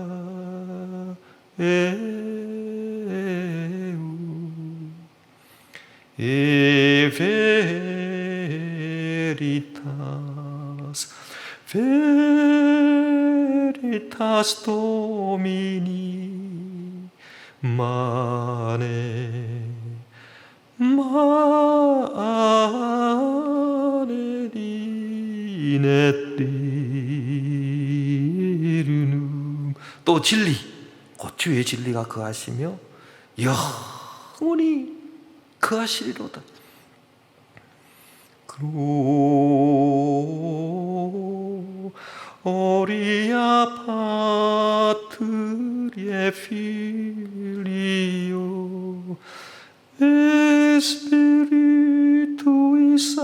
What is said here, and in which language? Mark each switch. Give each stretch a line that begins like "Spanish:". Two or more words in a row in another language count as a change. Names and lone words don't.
Latin: veritas Domini mane dinetirunum.
Korean: 또 진리 곧 주의 진리가 거하시며 영원히 거하시리로다.
Latin: Gloria Patri et Filio et Spiritui